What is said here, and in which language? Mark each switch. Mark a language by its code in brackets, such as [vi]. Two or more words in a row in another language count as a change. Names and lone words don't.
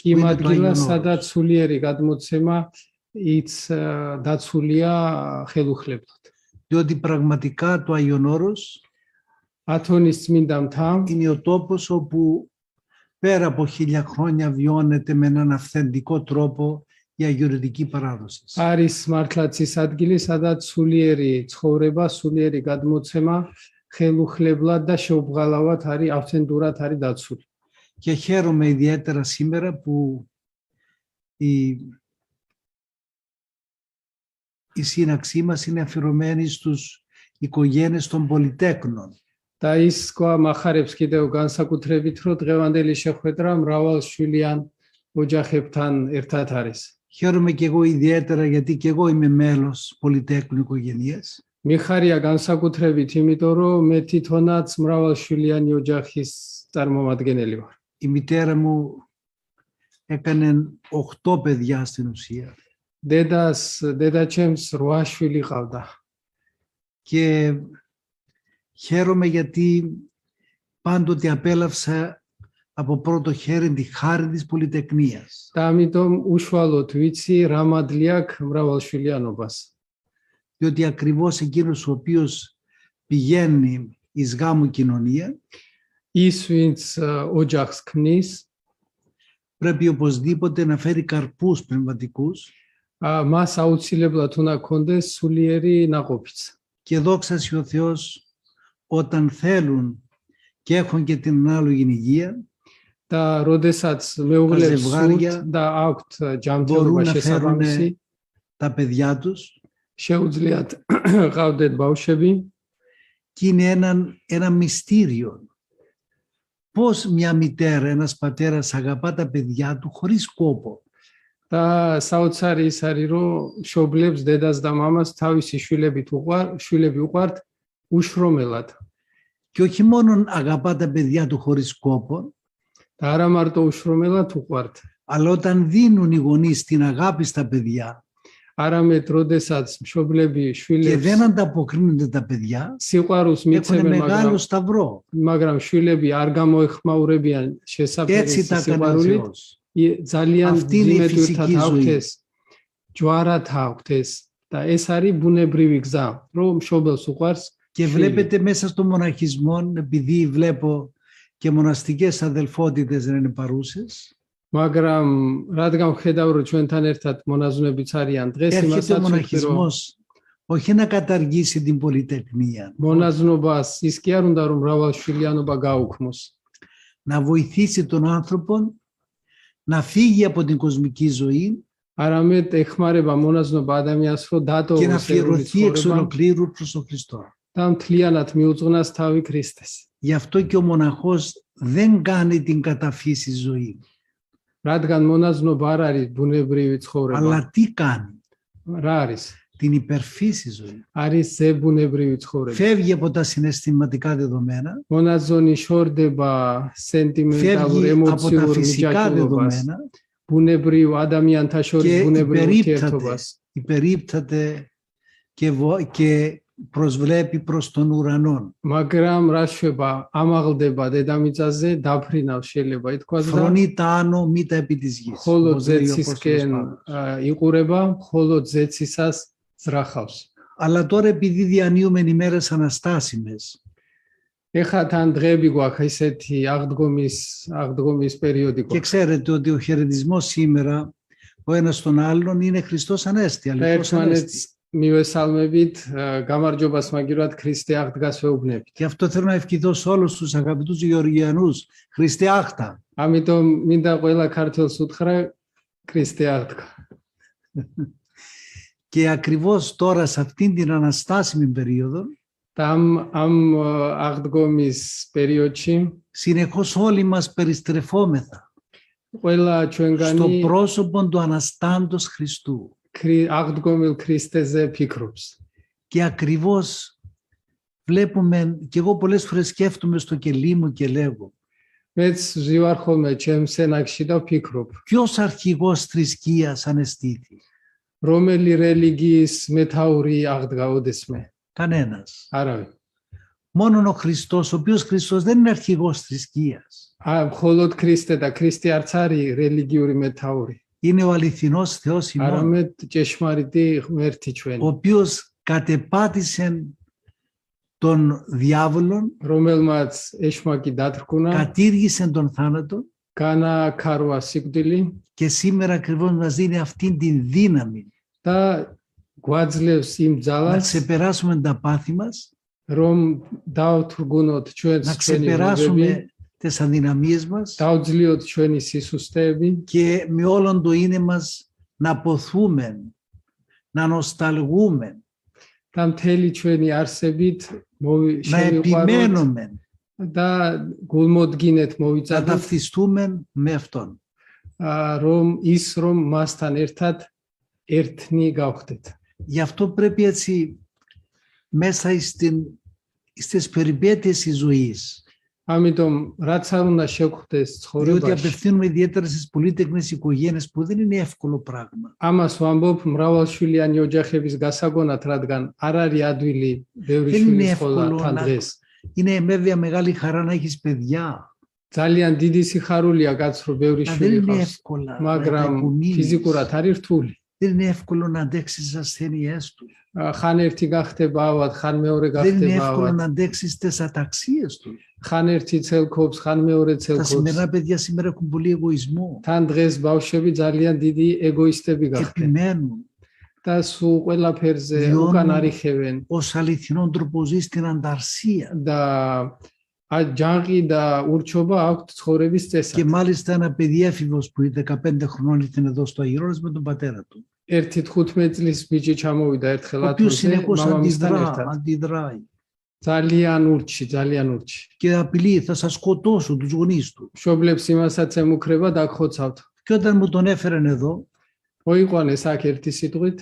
[el] Που [ka] იმ [el] είναι το Άγιον [ka] ადგილას, [el] Όρος. [ka] სადაც სულიერი გადმოცემა იც დაცულია ხელუხლებლად. [el] Διότι πραγματικά το Άγιον Όρος [ka] ათონის წმინდა მთა [el] είναι ο τόπος όπου πέρα από 1000 χρόνια βιώνεται με έναν αυθεντικό τρόπο η αγιορετική παράδοση. [ka] არის მართლაც ის ადგილი, სადაც სულიერი ცხოვრება, სულიერი გადმოცემა ხელუხლებლად და შეუბრალავად არის ავთენტურად არის დაცული. [el] Και χαίρομαι ιδιαίτερα σήμερα που η σύναξή μας είναι αφιερωμένη στους οικογένειες των πολυτέκνων. [ka] და ის გვამახარებს კიდევ განსაკუთრებით, რომ დღევანდელი შეხვედრა მრავალშვილიან ოჯახებთან ერთად არის. [el] Χαίρομαι και εγώ ιδιαίτερα γιατί και εγώ είμαι μέλος πολυτέκνου οικογένειας. [ka] მიხარია განსაკუთრებით, იმიტომ რომ მე თვითონაც მრავალშვილიანი ოჯახის წარმომადგენელი ვარ. [el] Η μητέρα μου έκανε 8 παιδιά στην ουσία [ka] დედაჩემს 8 შვილი ყავდა. [el] και χαίρομαι γιατί πάντοτε απέλαυσα από πρώτο χέρι τη χάρη της πολυτεκνίας. [ka] და ამიტომ უშუალოდ ვიცი რა მადლი აქვს მრავალშვილიანობას. [el] Διότι ακριβώς εκείνος ο οποίος πηγαίνει εις γάμου κοινωνία [ka] ის ვინც ოჯახს ქმნის, [el] πρέπει οπωσδήποτε να φέρει καρπούς πνευματικούς [ka] მას აუცილებლად უნდა ქონდეს სულიერი ნაყოფიც. [el] και δόξα σοι ο Θεός όταν θέλουν και έχουν και την ανάλογη υγεία [ka] და როდესაც მეუღლებს [el] ზευγάρια [ka] სურთ და აქვთ ჯანმრთელობა [el] μπορούν να [ka] შესაბამისი, [el] φέρουν τα παιδιά τους [ka] შეუძლიათ ყავდეთ ბავშვები [el] και είναι ένα μυστήριο. Πώς μια μητέρα, ένας πατέρας αγαπά τα παιδιά του χωρίς κόπο. [ka] და საოცარი ის არის, რომ მშობლებს დედას და მამას თავისი შვილები უყვართ უშრომელად. [el] Και όχι μόνο αγαπά τα παιδιά του χωρίς κόπο, [ka] და არა მარტო უშრომელად უყვართ, [el] αλλά όταν δίνουν οι γονείς την αγάπη στα παιδιά [ka] არამედ როდესაც მშობლები [el] και [ka] შვილებს [el] δεν ανταποκρίνονται τα παιδιά, [ka] სიყვარულს [el] έχουν [ka] მიცემენ, [el] μεγάλο σταυρό. [ka] მაგრამ შვილები არ გამოეხმაურებიან შესაფერის [el] Έτσι τα έκανε ο [ka] სიყვარულით, [el] Θεός. [ka] ძალიან [el] Αυτή είναι η [ka] ძიმეთურთად [el] φυσική [ka] აქვთ [el] ζωή. [ka] ეს, ჯვარად აქვთ ეს და ეს არის ბუნებრივი გზა, რომ მშობელს უყვარს. [el] Και βλέπετε μέσα στο μοναχισμό, επειδή βλέπω και μοναστικές αδελφότητες δεν είναι παρούσες, [ka] მაგრამ რადგან ვხედავ, რომ ჩვენთან ერთად მონაზვნებიც αρიან დღეს, [el] έρχεται ο [ka] იმასაც ვთქვი, რომ [el] μοναχισμός όχι να καταργήσει την πολυτεκνία, [ka] მონაზვნობას ის კი არ უნდა, რომ მრავალშვილიანობა გაუქმოს, [el] να βοηθήσει τον άνθρωπο να φύγει από την κοσμική ζωή [ka] არამედ ეხმარება მონაზვნობა ადამიანს, რომ [el] και να [ka] დატოვოს ერული [el] αφιερωθεί εξ [ka] ცხოვრება [el] ολοκλήρου προς τον Χριστό. [ka] და მთლიანად მიუძღვნას თავი ქრისტეს. [el] Γι' αυτό και ο μοναχός δεν κάνει την καταφύση ζωή. [ka] რადგან მონაზვნობა არ არის ბუნებრივი ცხოვრება, [el] Αλλά τι κάνει? [ka] რა არის? [el] Την υπερφύση ζωή. [ka] არის ზებუნებრივი ცხოვრება. [el] Φεύγει από τα συναισθηματικά δεδομένα, [ka] მონაზონი შორდება სენტიმენტალურ [el] φεύγει από τα [ka] ემოციურ [el] φυσικά [ka] მიჯაჭვობას, [el] δεδομένα [ka] ბუნებრივ ადამიანთა შორის [el] και [ka] ბუნებრივ ურთიერთობას [el] υπερίπταται και προσβλέπει προς τον ουρανό. [ka] მაგრამ რა შვება ამაღლდება დედამიწაზე დაფრინავს შეიძლება ითქვას და [el] Φρονεί τα άνω μήτα επί της γης. [ka] ხოლო [el] όπως λέει ο Απόστολος [ka] ზეცისკენ [el] Παύλος. [ka] იყურება ხოლო ზეცისას ზრახავს. [el] Αλλά τώρα επειδή διανύουμε ημέρες αναστάσιμες, [ka] ეხლა თან დღეები გვაქვს ესეთი აღდგომის პერიოდი [el] και [ka] გვაქვს. [el] ξέρετε ότι ο χαιρετισμός σήμερα ο ένας στον άλλον είναι Χριστός Ανέστη, [ka] და [el] αληθώς [ka] ერთმანეთს [el] Ανέστη. [ka] მივესალმებით, გამარჯობას მაგირად ქრისტე აღდგას ვეუბნებით. [el] Και αυτό θέλω να ευχηθώ σε όλους τους αγαπητούς Γεωργιανούς. [ka] ქრისტე აღდგა. ამიტომ მინდა ყველა ქართველს უთხრა ქრისტე აღდგა. [el] Και ακριβώς τώρα σε αυτήν την αναστάσιμη περίοδο [ka] და ამ აღდგომის პერიოდში [el] συνεχώς όλοι μας περιστρεφόμεθα [ka] ყველა [el] στο [ka] ჩვენგანი [el] πρόσωπο του Αναστάντος Χριστού. [ka] აღდგომილ ქრისტეზე ფიქრობს. [el] Και ακριβώς βλέπουμε, και εγώ πολλές φορές σκέφτομαι στο κελί μου και λέγω, [ka] მეც ვზივარ ხოლმე ჩემს სენაკში და ვფიქრობ, [el] ποιος αρχηγός θρησκείας ανεστήθη? [ka] რომელი რელიგიის მეთაური აღდგა ოდესმე? [el] Κανένας. [ka] არავინ. [el] Μόνον ο Χριστός, ο οποίος Χριστός δεν είναι αρχηγός θρησκείας. [ka] მხოლოდ ქრისტე და ქრისტე არც არის რელიგიური მეთაური. [el] Είναι ο αληθινός Θεός ημών, [ka] არამედ ჭეშმარიტი ღმერთი ჩვენი, [el] ο οποίος κατεπάτησε τον διάβολον, [ka] რომელმაც ეშმაკი დათრκუნა, [el] κατήργησε τον θάνατο [ka] განაქარვა სიკვდილი [el] και σήμερα ακριβώς μας δίνει αυτήν την δύναμη [ka] და გვაძლევს იმ [el] να [ka] ძალას, [el] ξεπεράσουμε τα πάθη μας, [ka] რომ დავთრგუნოთ ჩვენს [el] να [ka] ჩვენი [el] ξεπεράσουμε [ka] მოგები, [el] τις αδυναμίες μας [ka] დავძლიოთ ჩვენი სისუსტეები [el] και με όλον το είναι μας να ποθούμε, να νοσταλγούμε, [ka] და მთელი ჩვენი არსებით [el] να [ka] შევიყვაროთ [el] επιμένουμε, [ka] და გულმოდგინეთ [el] να [ka] მოვიწადოთ, [el] ταυτιστούμε με Αυτόν. [ka] რომ მასთან ერთად ერთნი გავხდეთ. [el] Γι' αυτό πρέπει έτσι μέσα στις περιπέτειες της ζωής. [ka] ამიტომ რაც არ უნდა შეგხვდეს [el] Διότι [ka] ცხოვრებაში, [el] απευθύνουμε ιδιαίτερα στις πολύτεκνες οικογένειες που δεν είναι εύκολο πράγμα. [ka] ამას ვამბობ მრავალშვილიანი ოჯახების გასაგონად, რადგან არ არის ადვილი ბევრი [el] Δεν είναι [ka] შვილის ხოლა [el] εύκολο [ka] თან [el] να... [ka] დღეს. [el] Είναι βέβαια μεγάλη χαρά να έχεις παιδιά. [ka] ძალიან დიდი სიხარულია κაც რომ ბევრი [el] Αλλά δεν [ka] შვილი [el] είναι [ka] ყავს, [el] εύκολα να τα [ka] მაგრამ [el] υπομείνεις. [ka] ფიზიკურად არის რთული. [el] Δεν είναι εύκολο να αντέξεις τις ασθένειές τους. [ka] ხან ერთი გახდება ავად, ხან მეორე [el] Δεν είναι [ka] გახდება [el] εύκολο [ka] ავად. [el] να αντέξεις τις αταξίες τους. [ka] ხან ერთი ცელქობს, ხან მეორე [el] Τα [ka] ცელქობს. [el] σημερινά παιδιά σήμερα έχουν πολύ εγωισμό. [ka] თან დღეს ბავშვები ძალიან დიდი ეგოისტები გახდნენ [el] Επιμένουν [ka] და სულ ყველაფერზე [el] Βιώνουν [ka] უკან არიხევენ [el] ως αληθινόν τρόπο ζει στην ανταρσία. [ka] და ჯანყი და ურჩობა აქვთ ცხოვრების [el] Και [ka] წესად. [el] μάλιστα ένα παιδί έφηβος που είναι 15 χρονών ήταν εδώ στο Αγιώρος με τον πατέρα του. [ka] ერთი 15 წლის ბიჭი ჩამოვიდა ერთხელ [el] Ο οποίος [ka] ათონზე [el] συνεχώς [ka] მამამისთან ერთად. [el] αντιδράει [ka] ძალიან ურჩი. [el] και απειλεί, θα σας σκοτώσω τους γονείς του. [ka] მშობლებს იმასაც ემუქრება დაგხოცავთ. [el] Και όταν μου τον έφεραν εδώ, [ka] მოიყვანეს აქ ერთი სიტყვით,